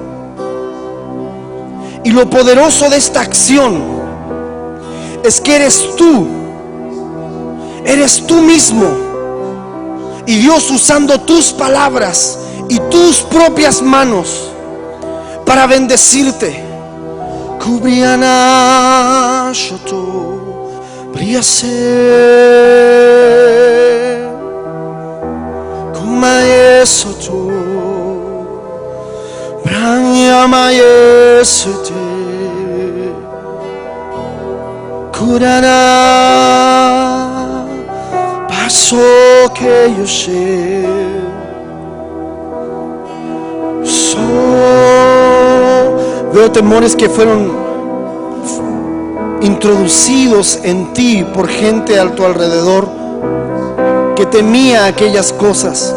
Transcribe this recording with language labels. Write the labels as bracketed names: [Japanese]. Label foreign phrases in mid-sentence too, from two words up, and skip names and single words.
[Spanish] Y lo poderoso de esta acción es que eres tú mismo, y Dios usando tus palabras y tus propias manos para bendecirte. Kubriana shoto briase kumae soto branyamae sote kurana paso que yo sé. Veo temores que fueron introducidos en ti por gente a tu alrededor que temía aquellas cosas.